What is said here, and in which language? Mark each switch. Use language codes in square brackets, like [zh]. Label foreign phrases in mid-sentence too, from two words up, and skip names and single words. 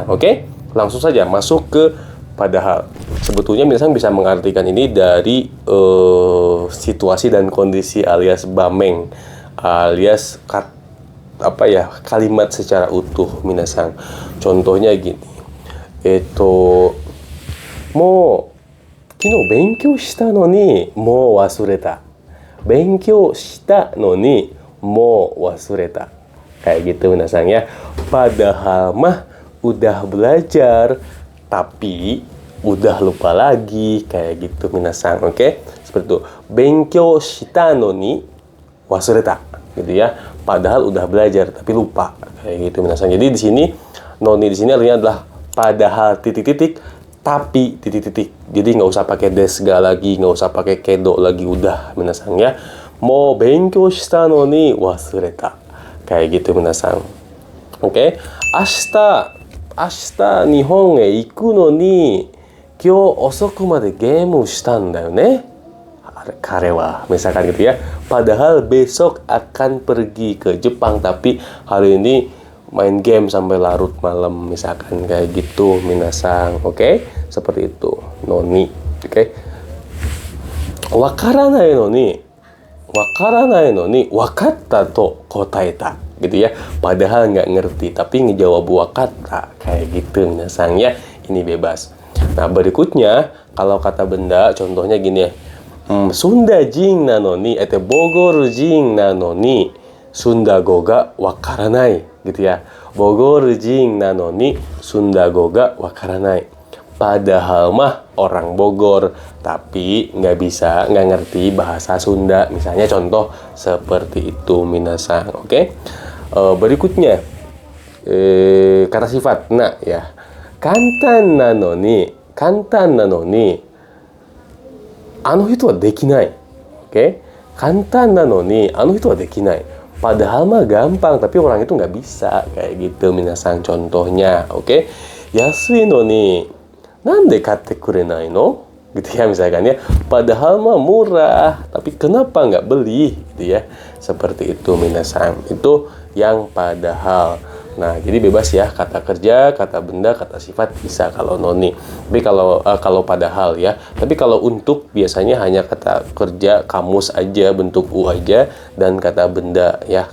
[id] Oke, langsung saja masuk ke padahal. Sebetulnya minasan bisa mengartikan ini dari situasi dan kondisi alias bameng, alias kalimat secara utuh, minasan. Contohnya gini. [ja] もう昨日勉強したのにも忘れた. 勉強したのにも忘れた. [id] Kayak gitu, minasan ya. Padahal mah udah belajar, tapi udah lupa lagi, kayak gitu, minasan. Oke, seperti itu. [ja] 勉強したのに忘れた, [id] gitu ya. Padahal udah belajar tapi lupa, kayak gitu, minasan. Jadi di sini noni di sini artinya adalah padahal titik-titik, tapi titik-titik. Jadi nggak usah pakai desga lagi, nggak usah pakai kedo lagi, udah, minasan ya. [ja] もう勉強したのに忘れた, [id] kayak gitu, minasan. Oke, [ja] ashita 日本へ行くのに今日遅くまでゲームしたんだよね. 彼は, [id] misalkan gitu ya. Padahal besok akan pergi ke Jepang, tapi hari ini main game sampai larut malam, misalkan kayak gitu, minasan. Oke, seperti itu noni. Oke, [ja] わからないのにわかったと答えた, [id] gitu ya. Padahal nggak ngerti tapi ngejawab wakata, kayak gitu, minasan ya. Ini bebas. Nah, berikutnya kalau kata benda contohnya gini ya. [ja] スンダ人なのにボゴール人なのにスンダ語がわからない, [id] gitu ya. [ja] ボゴール人なのにスンダ語がわからない. [id] Padahal mah orang Bogor, tapi nggak ngerti bahasa Sunda. Misalnya contoh seperti itu, minasan. Oke. Berikutnya kata sifat na ya. [ja] 簡単なのにあの人はできない. [id] Oke. [ja] 簡単なのにあの人はできない. [id] Padahal mah gampang, tapi orang itu nggak bisa, kayak gitu, minasan. Contohnya, oke. [ja] 安いのになんで買ってくれないの? [id] gitu ya, misalkan ya, padahal mah murah, tapi kenapa nggak beli, gitu ya, seperti itu minasan. Itu yang padahal. Nah, jadi bebas ya, kata kerja, kata benda, kata sifat bisa kalau noni. Tapi kalau padahal ya. Tapi kalau untuk biasanya hanya kata kerja, kamus aja, bentuk u aja, dan kata benda ya.